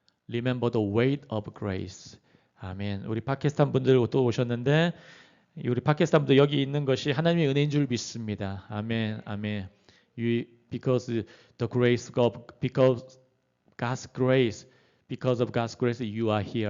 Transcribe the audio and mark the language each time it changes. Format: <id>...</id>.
<en>Remember the weight of grace.</en> <ko>아멘. 우리 파키스탄 분들 또 오셨는데 우리 파키스탄 분들 여기 있는 것이 하나님의 은혜인 줄 믿습니다. 아멘. 아멘.</ko> <en>Because the grace of because God's grace, because of God's grace, you are here.</en>